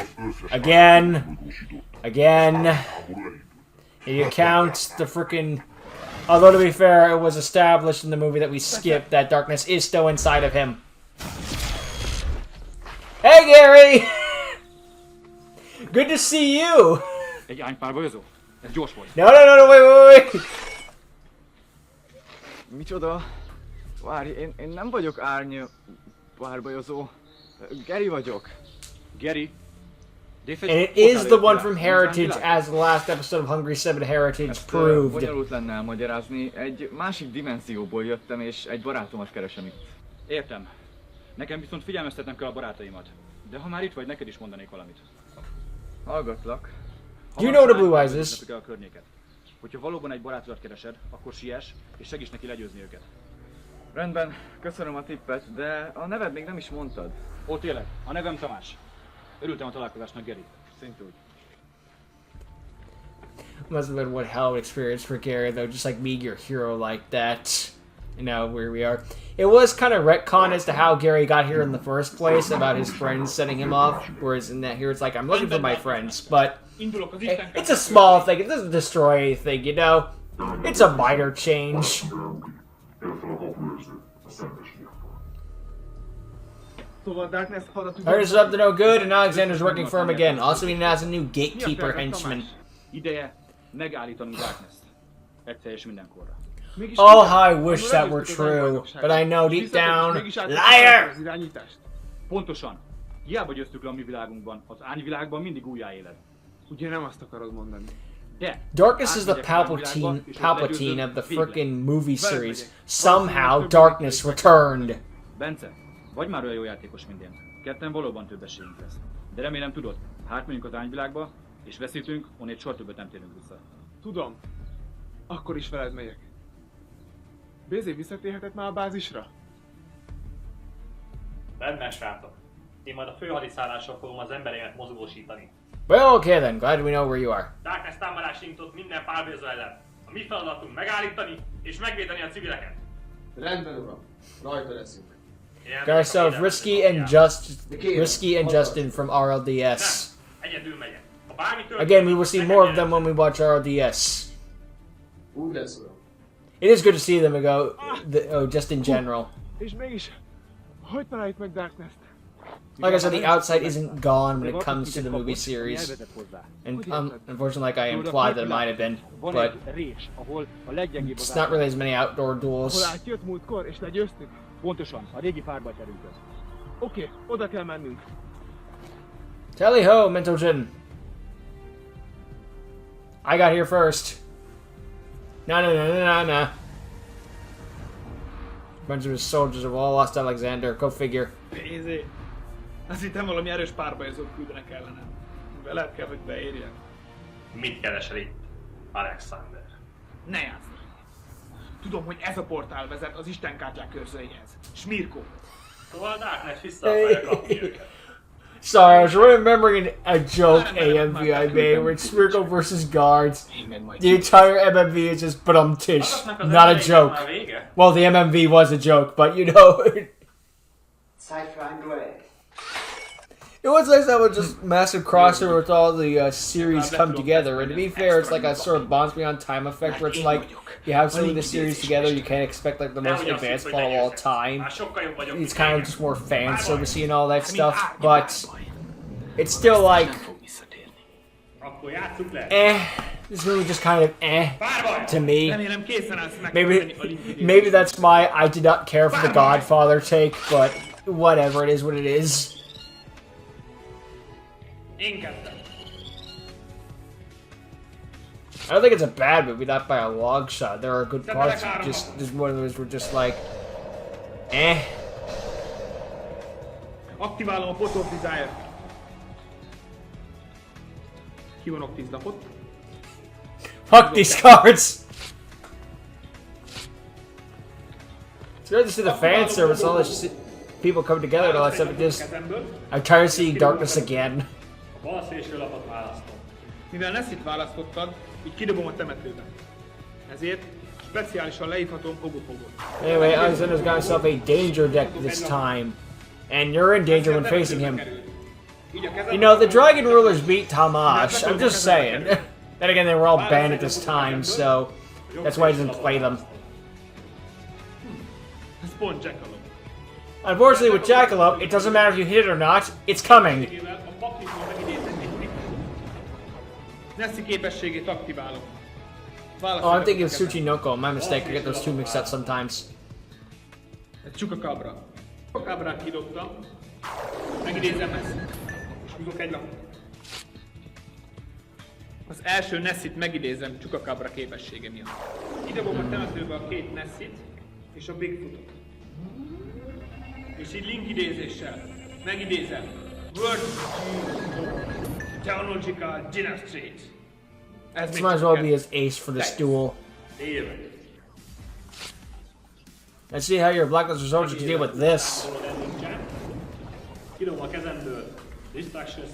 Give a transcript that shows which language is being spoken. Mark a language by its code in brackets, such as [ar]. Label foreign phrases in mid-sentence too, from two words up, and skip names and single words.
[en] Again. Again. If you count the frickin'... Although, to be fair, it was established in the movie that we skipped that Darkness is still inside of him. Hey, Gary! Good to see you! [hu] Egy ánypárbajozó? Ez gyors volt. [en] No, wait. [hu] Micsoda? Várj, én nem vagyok párbajozó. Gary vagyok. Gary? [en] And it is the one from Heritage, as the last episode of Hungry 7 Heritage proved. [hu] Bonyolult lenne elmagyarázni. Egy másik dimenzióból jöttem, és egy barátomat keresem itt. Értem. Nekem viszont figyelmeztetnem kell a barátaimat. De ha már itt vagy, neked is mondanék valamit. Hallgatlak. [en] Do you know what a Blue Eyes is? [hu] A környéket. Hogyha valóban egy barátodat keresed, akkor siess, és segíts neki legyőzni őket. Rendben, köszönöm a tippet, de a neved még nem is mondtad. Ó, tényleg, a nevem Tamás. Örültem a találkozásnak, Gary. Szintúgy. [en] Must have been one hell of an experience for Gary, though, just like meeting your hero like that. You know, where we are. It was kind of retcon as to how Gary got here in the first place, about his friends setting him off, whereas in that here it's like, I'm looking for my friends, but it's a small thing, it doesn't destroy anything, you know? It's a minor change. Here's up to no good, and Alexander's working for him again. Also, he has a new gatekeeper henchman. [hu] Ideje megállítani Darkness-t. Egyszer és mindenkorra. [en] Oh, how I wish that were true, but I know deep down, liar! [hu] Pontosan. Hiába győztük le a mi világunkban, az ányvilágban mindig újjáéled. Ugye nem azt akarod mondani. De [en] Darkness is the Palpatine of the frickin' movie series. Somehow, Darkness returned. [hu] Bence, vagy már olyan jó játékos, mint én. Ketten valóban több esélyünk lesz. De remélem tudod, ha átmegyünk az ányvilágba, és veszítünk, onnét soha többet nem térünk vissza. Tudom. Akkor is veled megyek. BZ visszatérhetett már a bázisra? Rendben, srácok. Én majd a főhadiszállásra fogom az embereimet mozgósítani. [en] Well, okay then. Glad we know where you are. [hu] Darkness támadás indított minden pálvéza ellen. A mi feladatunk megállítani és megvédeni a civileket. Rendben, uram. Rajta leszünk. Ilyen [en] Got ourselves Risky and Justin from RLDS. [hu] Nem, egyedül megyek. Ha bármi történik, [en] Again, we will see more of [hu] nekem [en] them when we watch RLDS. [hu] Úgy lesz, uram. [en] It is good to see them ago, just in general. [hu] És mégis, hogy találjuk meg Darkness-t? [en] Like I said, the outside isn't gone when it comes to the movie series. And unfortunately, like I implied that it might have been, but it's not really as many outdoor [hu] Hol [en] duels. [hu] átjött múltkor, és legyőztük? Pontosan, a régi párbajterünkhöz. Oké, oda kell mennünk. [en] Tally ho, Mentojin! I got here first. Nah. Bunch of his soldiers have all lost Alexander. Go figure. [hu] Pénzé. Azt hittem valami erős párbajozót küldenek ellenem. Veled kell, hogy beérjen. Mit keresel itt, Alexander? Ne játsz! Tudom, hogy ez a portál vezet az istenkártyák őrzőihez. Smirko. Szóval Darkness vissza akarja kapni őket. [en] Sorry, I was remembering a joke AMV I made where it's Smirko versus guards. The entire MMV is just tish, not a joke. Well, the MMV was a joke, but you know. It was nice that was just massive crossover with all the series come together. And to be fair, it's like a sort of Bonds Beyond Time effect where it's like you have some of the series together, you can't expect like the most advanced plot of all time. It's kind of just more fan servicey and all that stuff, but it's still like [hu] Akkor játsszuk le. [en] This movie just kind of to me. [hu] Remélem készen állsz megkapni a link [en] Maybe that's why I did not care for the Godfather take, but whatever, it is what it is. [hu] Én kezdem. [en] I don't think it's a bad movie, not by a long shot. There are good parts, just one of those were just like, [hu] Aktiválom a Photo of Desire. Kivonok 10 lapot. [en] Fuck these cards! It's good to see the fan service, all this shit, people come together and all that stuff. It just, I'm tired of seeing Darkness again. [hu] A bal szélső lapot választom. Mivel Nessit választottad, így kidobom a temetőbe. Ezért speciálisan leívhatom Ogopogot. [en] Anyway, Alexander's got himself a danger deck this time. And you're in danger when facing him. You know, the Dragon Rulers beat Tamash, I'm just saying. Then again, they were all banned at this time, so that's why I didn't play them. [hu] Ez pont Jackalope. [en] Unfortunately, with Jackalope, it doesn't matter if you hit it or not, it's coming. [hu] Nessi képességét aktiválom. [en] Oh, I'm thinking of Tsuchinoko, my mistake, I get those two mixed up sometimes. [hu] Ez Chupacabra. Chupacabrát kidobtam. Megidézem ezt. És húzok egy lapot. Az első Nessit megidézem Chupacabra képessége miatt. Kidobom a temetőbe a két Nessit és a Bigfootot. És így link idézéssel megidézem World Technological Dynasty. [en] This might as well be his ace for this duel. [hu] Élve. [en] Let's see how your Blacklisted Soldier can deal with this. [hu] Kidobom a kezemből. [en] Distractions.